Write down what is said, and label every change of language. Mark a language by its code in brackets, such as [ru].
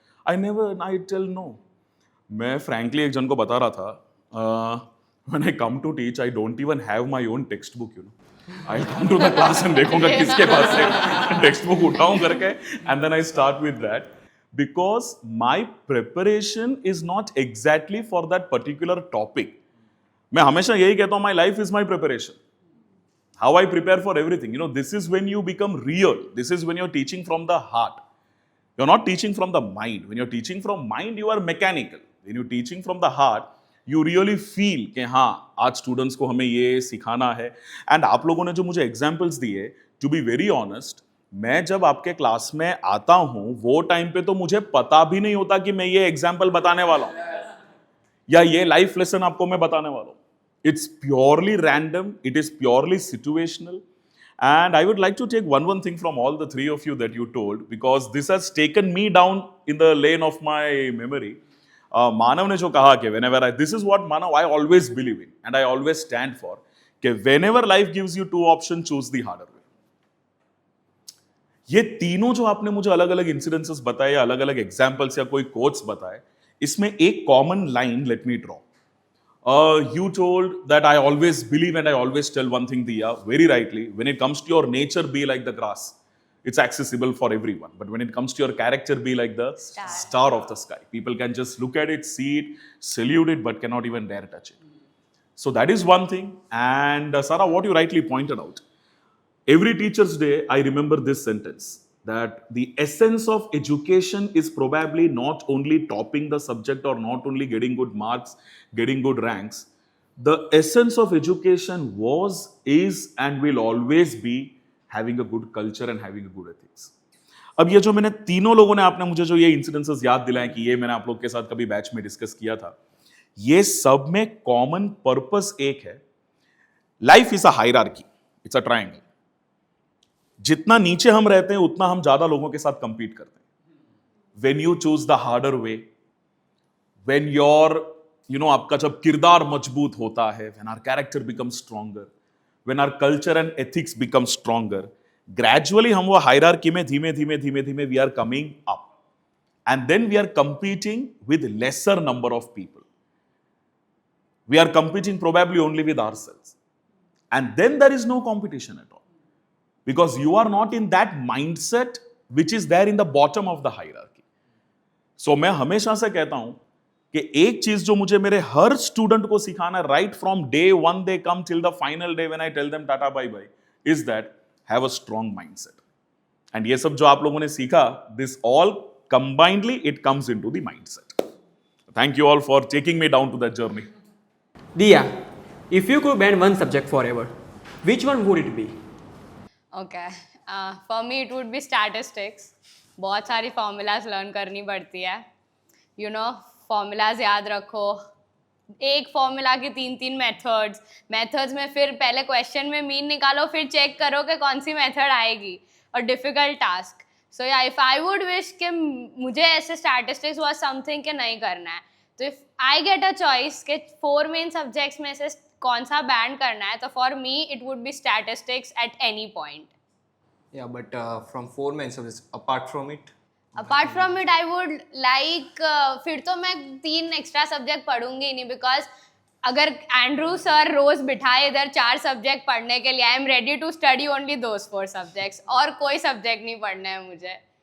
[en] I tell no. [hi] मैं frankly एक जन को बता रहा था, [en] when I come to teach, I don't even have my own textbook, you know. I'll come to the class and [hi] देखूंगा किसके पास से textbook उठाऊं करके, [en] and then I start with that, because my preparation is not exactly for that particular topic. [hi] मैं हमेशा यही कहता हूँ, [en] my life is my preparation. How I prepare for everything. You know, this is when you become real. This is when you're teaching from the heart. You're not teaching from the mind. When you're teaching from mind, you are mechanical. When you're teaching from the heart, you really feel [hi] कि हाँ आज students को हमें ये सिखाना है. And आप लोगों ने जो मुझे एग्जाम्पल्स दिए, [en] to be very honest, [hi] मैं जब आपके क्लास में आता हूँ वो टाइम पे तो मुझे पता भी नहीं होता कि मैं ये एग्जाम्पल बताने वाला हूँ या ये लाइफ लेसन आपको मैं बताने वाला हूँ. [en] It's purely random, it is purely situational, And I would like to take one thing from all the three of you that you told, because this has taken me down in the lane of my memory. [hi] मानव ने जो कहा कि [en] whenever this is what Manav I always believe in and I always stand for, कि whenever life gives you two options, choose the harder way. [hi] ये तीनों जो आपने मुझे अलग अलग इंसिडेंसेस बताए, अलग अलग एग्जांपल्स या कोई कोट्स बताए, इसमें एक common line [en] Let me draw. You told that I always believe and I always tell one thing, Diya, very rightly. When it comes to your nature, be like the grass. It's accessible for everyone. But when it comes to your character, be like the star of the sky. People can just look at it, see it, salute it, but cannot even dare touch it. So that is one thing. And Sarah, what you rightly pointed out. Every Teacher's Day, I remember this sentence, that the essence of education is probably not only topping the subject or not only getting good marks, getting good ranks. The essence of education was, is, and will always be having a good culture and having a good ethics. [hi] अब ये जो मैंने तीनों लोगों ने आपने मुझे जो ये इंसिडेंसेस याद दिलाए कि ये मैंने आप लोग के साथ कभी बैच में डिस्कस किया था, ये सब में कॉमन पर्पस एक है. [en] Life is a hierarchy, it's a triangle. [hi] जितना नीचे हम रहते हैं उतना हम ज्यादा लोगों के साथ कंपीट करते हैं. [en] when you choose the harder way, when your [hi] आपका जब किरदार मजबूत होता है, [en] when our character become stronger, when our culture and ethics become stronger, [hi] gradually हम वो हायरार्की में धीमे धीमे [en] धीमे धीमे we are coming up, and then we are competing with lesser number of people. We are competing probably only with ourselves, and then there is no competition at all. Because you are not in that mindset which is there in the bottom of the hierarchy. So [hi] मैं हमेशा से कहता हूं कि एक चीज जो मुझे मेरे हर स्टूडेंट को सिखाना है, [en] right from day one they come till the final day when I tell them tata bye bye, is that have a strong mindset. And [hi] ये सब जो आप लोगों ने सीखा, [en] this all combinedly it comes into the mindset. Thank you all for taking me down to that journey. Diya, if you could ban one subject forever, which one would it be? Okay. For me it would be statistics. [hi] बहुत सारी formulas learn करनी पड़ती है. [en] You know, [hi] formulas याद रखो. एक formula की 3 methods में फिर पहले question में mean निकालो, फिर check करो कि कौन सी method आएगी. [en] और difficult task. So yeah, if I would wish कि मुझे ऐसे statistics was something [hi] कि नहीं करना है. तो [en] if I get a choice [hi] कि 4 main subjects में से कौन सा बैंड करना है, तो [en] For me it would be statistics at any point. Yeah, but from 4 main subjects, apart from it, [hi] I would like फिर तो मैं 3 एक्स्ट्रा सब्जेक्ट पढ़ूंगी ही नहीं, बिकॉज अगर एंड्रू सर रोज बिठाए इधर 4 सब्जेक्ट पढ़ने के लिए, [en] I am ready to study only those 4 subjects, [hi] और कोई सब्जेक्ट नहीं पढ़ना है मुझे.